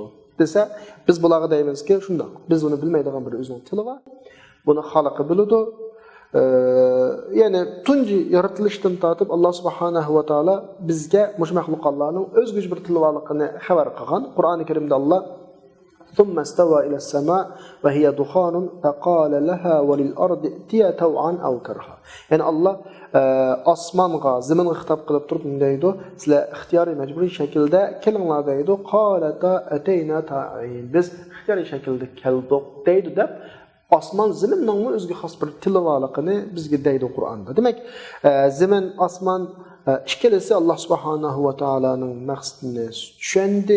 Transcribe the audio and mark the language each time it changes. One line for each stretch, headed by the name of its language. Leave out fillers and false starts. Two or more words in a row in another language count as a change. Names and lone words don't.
Uzbek: Desa, biz bularga deymizki, shundoq. Biz uni bilmaydigan bir o'zining tili bor. Buni xalqi biladi. Ya'ni tunji yaratilishdan tortib Alloh
Arabic: سبحانه وتعالى
Uzbek: bizga mush mahluqotlarning o'zga bir tili borligini xabar qilgan. Qur'oni Karimda Alloh
Arabic: ثم استوى إلى السماء وهي دخان فقال لها وللأرض ائتيا طوعا أو كرها.
Uzbek: Yani Allah osmonga, zaminga xitob qilib turib deydi, sizlar ixtiyoriy majburiy shaklda kelinglar deydi.
Arabic: قالتا أتينا طائعين.
Uzbek: Biz ixtiyoriy shaklda keldik deydi deb osmon zaminning o'ziga xos bir tili borligini bizga deydi Qur'onda. Demak, zamin, osmon ikkalasi Alloh
Arabic: سبحانه وتعالى
Uzbek: maqsadini tushundi.